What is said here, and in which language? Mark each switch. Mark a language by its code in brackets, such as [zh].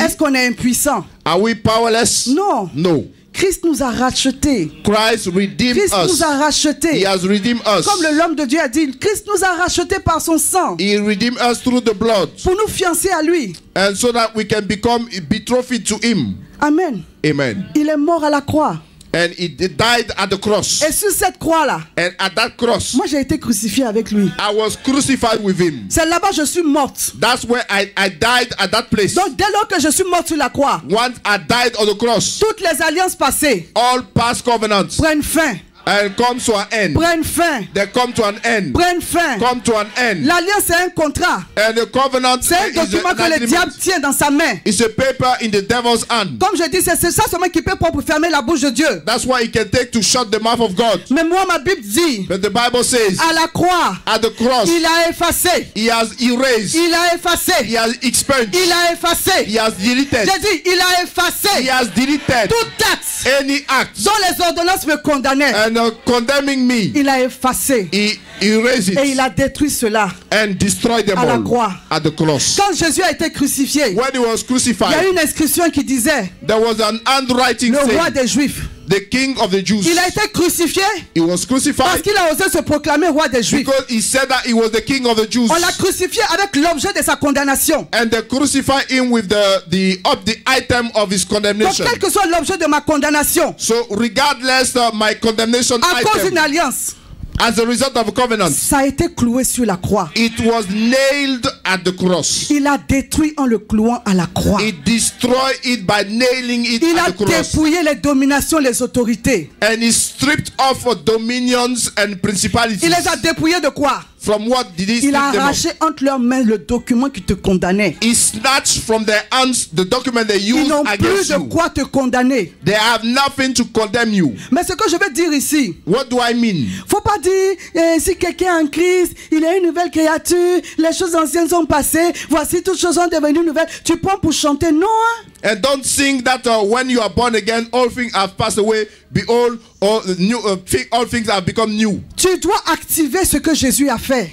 [fr] Est-ce qu'on est impuissant? [en] Are we powerless? [fr] Non. [en] No. [fr] Christ nous a rachetés. [en] Christ redeemed [fr] Christ [en] us. [fr] nous a rachetés. [en] He has redeemed us. [fr] Comme l'homme de Dieu a dit, Christ nous a rachetés par son sang [en] He redeemed us through the blood. [fr] pour nous fiancer à lui. [en] And so that we can become betrothed to him. [fr] Amen. [en] Amen. [fr] Il est mort à la croix. [en] And he died at the cross. [fr] Et sur cette croix-là, [en] And at that cross, [fr] moi j'ai été crucifié avec lui. [en] I was crucified with him. [fr] C'est là-bas que je suis morte. [en] That's where I died at that place. [fr] Donc dès lors que je suis morte sur la croix, [en] Once I died on the cross, [fr] toutes les alliances passées [en] all past covenants [fr] prennent fin. [en] and come to an end. [fr] Prennent fin. [en] They come to an end. [fr] Prennent fin. [en] Come to an end. [fr] L'alliance c'est un contrat. [en] And the covenant [fr] C'est un [en] is [fr] document [en] an [fr] que le [en] agreement. [fr] diable tient dans sa main. [en] It's a paper in the devil's hand. [fr] Comme je dis, c'est ça seulement qui peut pour fermer la bouche de Dieu. [en] That's why he can take to shut the mouth of God. [fr] Mais moi, ma Bible dit, [en] But the Bible says, [fr] à la croix, [en] at the cross, [fr] il a effacé. [en] he has erased, [fr] Il a effacé. [en] he has expunged, [fr] Il a effacé. [en] he has deleted, [fr] J'ai dit, il a [en] he [fr] effacé [en] has deleted [fr] tout acte [en] any act [fr] dont les ordonnances me condamnaient. [en] and condemning me. [fr] Il a effacé. [en] He erased [fr] Et il [en] it [fr] a détruit cela. [en] and destroyed them [fr] à la [en] all [fr] croix. [en] at the cross. [fr] Quand Jésus a été crucifié, [en] When he was [fr] il y a [en] crucified, [fr] une inscription qui disait, [en] there was an handwriting [fr] le roi [en] saying, [fr] des Juifs. [en] the king of the Jews. [fr] Il a été crucifié [en] He was [fr] parce [en] crucified [fr] qu'il a osé se proclamer roi des Juifs. [en] because he said that he was the king of the Jews. [fr] On l'a crucifié avec l'objet de sa condamnation. [en] And they crucified him with the item of his [fr] Donc, [en] condemnation. [fr] quel que soit l'objet de ma condamnation, [en] So regardless of my condemnation [fr] à cause d'une [en] item, [fr] alliance, [en] as a result of a covenant, [fr] ça a été cloué sur la croix. [en] it was nailed at the cross. [fr] Il a détruit en le clouant à la croix. [en] He destroyed it by nailing it [fr] Il [en] at [fr] a [en] the cross. [fr] dépouillé les dominations, les autorités. [en] And he stripped off dominions and principalities. [fr] Il les a dépouillés de quoi? [en] From what did he [fr] Il [en] strip [fr] a [en] them [fr] arraché [en] of? [fr] entre leurs mains le document qui te condamnait. [en] He snatched from their hands the document they [fr] Ils [en] used [fr] n'ont plus [en] against [fr] de [en] you. [fr] quoi te condamner. [en] They have nothing to condemn you. [fr] Mais ce que je veux dire ici, [en] What do I mean? [fr] faut pas dire si quelqu'un est en Christ, il est une nouvelle créature, les choses anciennes sont passées, voici toutes choses sont devenues nouvelles. Tu prends pour chanter, non hein? [en] And don't think that when you are born again, all things have passed away. Behold, all things have become new. [fr] Tu dois activer ce que Jésus a fait.